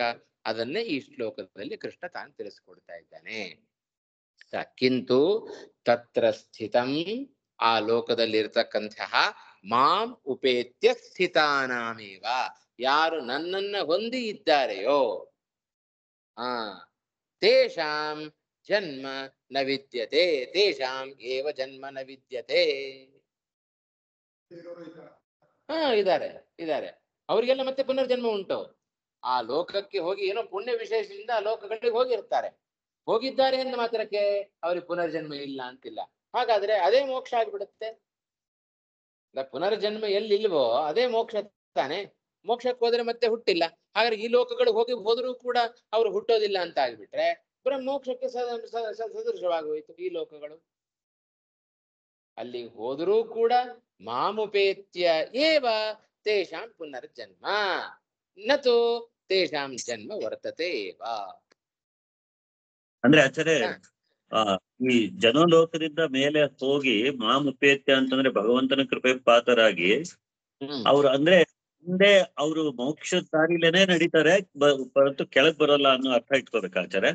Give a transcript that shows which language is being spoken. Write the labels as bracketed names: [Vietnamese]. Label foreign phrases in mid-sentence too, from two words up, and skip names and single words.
[Kannada] ಅದನ್ನೇ ಈ ಶ್ಲೋಕದಲ್ಲಿ ಕೃಷ್ಣ ತಾನು ತಿಳಿಸ್ಕೊಡ್ತಾ ಇದ್ದಾನೆ. [Sanskrit] ಕಿಂತು ತತ್ರ ಸ್ಥಿತಂ, [Kannada] ಆ ಲೋಕದಲ್ಲಿ ಇರತಕ್ಕಂತಹ [Sanskrit] ಮಾಂ ಉಪೇತ್ಯ ಸ್ಥಿತಾನಾಮೇವ, [Kannada] ಯಾರು ನನ್ನನ್ನ ಹೊಂದಿ ಇದ್ದಾರೆಯೋ [Sanskrit] ತೇಷಾಂ ಜನ್ಮ ನ ವಿದ್ಯತೆ, ತೇಷಾಂ ಏವ ಜನ್ಮ ನ ವಿದ್ಯತೆ. [Kannada] ಇದ್ದಾರೆ ಅವರಿಗೆಲ್ಲ ಮತ್ತೆ ಪುನರ್ಜನ್ಮ ಉಂಟು. ಆ ಲೋಕಕ್ಕೆ ಹೋಗಿ ಏನೋ ಪುಣ್ಯ ವಿಶೇಷದಿಂದ ಆ ಲೋಕಗಳಿಗೆ ಹೋಗಿರ್ತಾರೆ. ಹೋಗಿದ್ದಾರೆ ಎಂದ ಮಾತ್ರಕ್ಕೆ ಅವ್ರಿಗೆ ಪುನರ್ಜನ್ಮ ಇಲ್ಲ ಅಂತಿಲ್ಲ. ಹಾಗಾದ್ರೆ ಅದೇ ಮೋಕ್ಷ ಆಗ್ಬಿಡುತ್ತೆ. ಪುನರ್ಜನ್ಮ ಎಲ್ಲಿಲ್ವೋ ಅದೇ ಮೋಕ್ಷ ತಾನೆ. ಮೋಕ್ಷಕ್ಕೆ ಹೋದ್ರೆ ಮತ್ತೆ ಹುಟ್ಟಿಲ್ಲ. ಹಾಗಾದ್ರೆ ಈ ಲೋಕಗಳು ಹೋದ್ರೂ ಕೂಡ ಅವ್ರು ಹುಟ್ಟೋದಿಲ್ಲ ಅಂತ ಆಗ್ಬಿಟ್ರೆ ಮೋಕ್ಷಕ್ಕೆ ಸದೃಶವಾಗೋಯ್ತು ಈ ಲೋಕಗಳು. ಅಲ್ಲಿ ಹೋದರೂ ಕೂಡ [Sanskrit] ಮಾಮುಪೇತ್ಯ ಏವ ತೇಷಾಂ ಪುನರ್ಜನ್ಮ ನತು ತೇಷಾಂ ಜನ್ಮ ವರ್ತತೆ ಏವ. [Kannada] ಅಂದ್ರೆ ಆಚಾರ್ಯ, ಈ ಜನಲೋಕದಿಂದ ಮೇಲೆ ಹೋಗಿ ಮಾಮುಪೇತ್ಯ ಅಂತಂದ್ರೆ ಭಗವಂತನ ಕೃಪೆ ಪಾತ್ರರಾಗಿ ಅವ್ರು ಅಂದ್ರೆ ಮುಂದೆ ಅವರು ಮೋಕ್ಷ ದಾರಿಲೇನೆ ನಡೀತಾರೆ, ಹೊರತು ಕೆಳಗ್ ಬರಲ್ಲ ಅನ್ನೋ ಅರ್ಥ ಇಟ್ಕೋಬೇಕು ಆಚಾರ್ಯ.